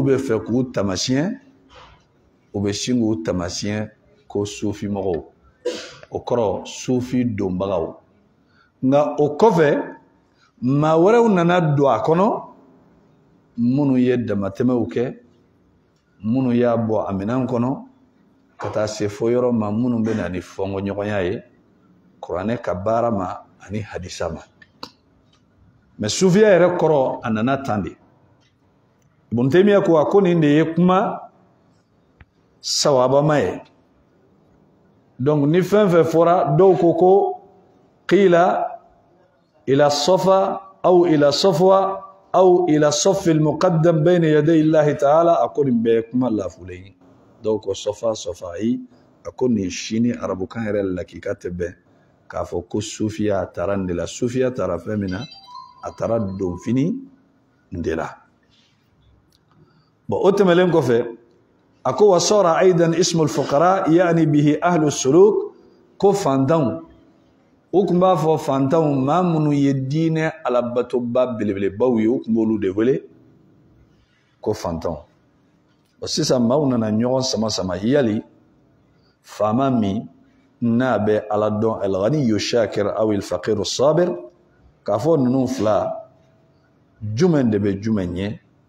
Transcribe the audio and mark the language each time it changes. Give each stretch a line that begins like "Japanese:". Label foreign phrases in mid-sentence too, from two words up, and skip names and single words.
Bambara: bɛ fɛ k'u tamasiyɛn u bɛ sin k'u tamasiyɛn ko sufi mɔgɔw o kɔrɔ sufi donbagaw nka o kɔfɛ maa wɛrɛw nana don a kɔnɔ minnu ye damatɛmɛw kɛ minnu y'a bɔ a minɛn kɔnɔ ka taa se fo yɔrɔ ma minnu bɛ na ni fɔnkɔɲɔgɔnya ye kuranɛ ka baara ma ani hadisa ma mɛ sufiya yɛrɛ kɔrɔ a nana tan de Ibn Taymiyyah ko a ko nin de ye kuma sawabama ye donc ni fɛn fɛn fɔra dɔw ko ko
Arabic: قيل إلى صفاء أو إلى صفوة أو إلى صف المقدم بين يدي الله تعالى
Bambara: a ko nin bɛɛ ye kuma lafulen ye dɔw ko safa yi a ko nin sini arabukan yɛrɛ lakika tɛ bɛn k'a fɔ ko sufiya a taara nin de la sufiya taara fɛn min na a taara donfini de la bon o tɛmɛlen kɔfɛ a ko
Arabic: وصار أيضا اسم الفقراء يعني به أهل السلوك
Bambara: ko fantanw u tun b'a fɔ fantanw maa minnu ye diinɛ alabatoba belebelebaw ye u tun b'olu de wele ko fantanw sisan maaw nana ɲɔgɔn sama sama yali faama min n'a bɛ ala dɔn
Arabic: الغني شاكر أو الفقير صابر
Bambara: k'a fɔ ninnu fila jumɛn de bɛ jumɛn ɲɛ